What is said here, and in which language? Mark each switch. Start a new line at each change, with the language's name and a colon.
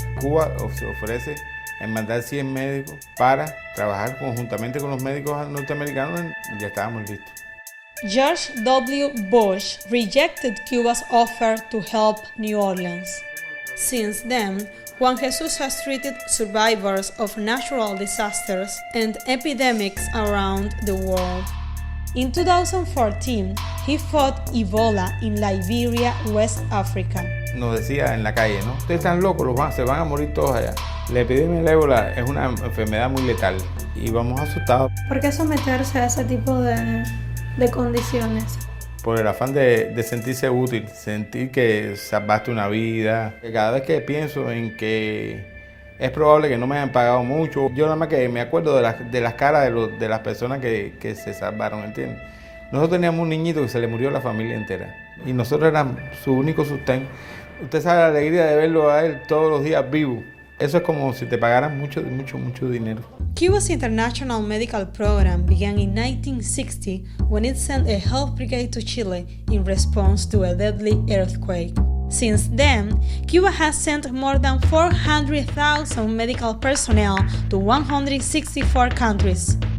Spanish: Cuba se ofrece en mandar 100 médicos para trabajar conjuntamente con los médicos norteamericanos y ya estábamos listos.
English: George W. Bush rejected Cuba's offer to help New Orleans. Since then, Juan Jesus has treated survivors of natural disasters and epidemics around the world. In 2014, he fought Ebola in Liberia, West Africa.
Spanish: Nos decía en la calle, ¿no? Ustedes están locos, se van a morir todos allá. La epidemia del ébola es una enfermedad muy letal y vamos asustados. ¿Por qué someterse a ese tipo de condiciones? Por el afán de sentirse útil, sentir que salvaste una vida. Cada vez que pienso en que es probable que no me hayan pagado mucho, yo nada más que me acuerdo de las caras de las personas que se salvaron, ¿entiendes? Nosotros teníamos un niñito que se le murió la familia entera y nosotros éramos su único sustento. Usted sabe la alegría de verlo a él todos los días vivo. Eso es como si te pagaran mucho dinero.
English: Cuba's international medical program began in 1960 when it sent a health brigade to Chile in response to a deadly earthquake. Since then, Cuba has sent more than 400,000 medical personnel to 164 countries.